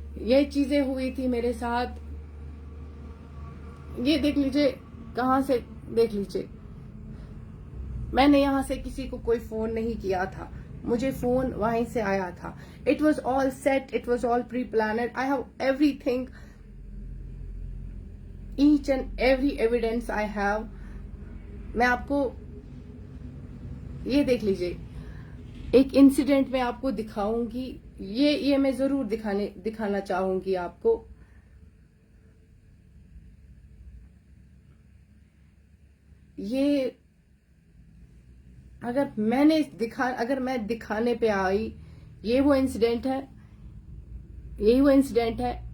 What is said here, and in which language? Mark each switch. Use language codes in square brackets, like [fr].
[ur] یہ چیزیں ہوئی تھی میرے ساتھ. یہ دیکھ لیجئے کہاں سے، دیکھ لیجئے میں نے یہاں سے کسی کو کوئی فون نہیں کیا تھا، مجھے فون وہیں سے آیا تھا. [en] It was all set, it was all pre-planned. I have everything, each and every evidence I have. [ur] میں آپ کو یہ دیکھ لیجئے ایک انسیڈنٹ میں آپ کو دکھاؤں گی. یہ میں ضرور دکھانا چاہوں گی آپ کو. یہ اگر میں دکھانے پہ آئی، یہ وہ انسیڈنٹ ہے، یہی وہ انسیڈنٹ ہے.